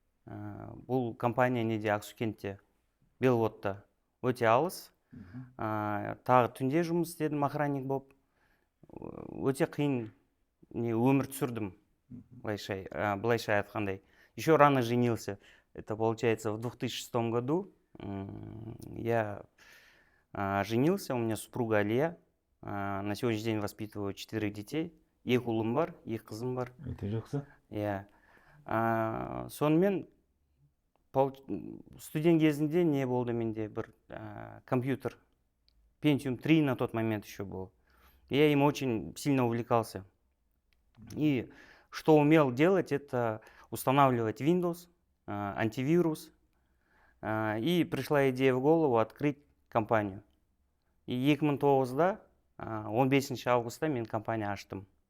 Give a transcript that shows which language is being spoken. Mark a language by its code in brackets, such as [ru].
[kk] Бұл компания неде Ақсукентте, Беловодта өте алыс. Тағы түнде жұмыс істедім, охранник болып. Өте қиын өмір түсірдім, былайша айтқандай. [ru] Еще рано женился. Это получается в 2006 году я женился, у меня супруга Алия. На сегодняшний день воспитываю 4 детей. [kk] 2 ұлым бар, 2 қызым бар. Өте жақсы. Иә. Сонымен студент кезінде не болды менде бір компьютер. [ru] Pentium 3 на тот момент еще был. Я им очень сильно увлекался. И что умел делать, это устанавливать Windows, антивирус. И пришла идея в голову открыть компанию. [kk] И 2009-да 15 августта мен компания аштым.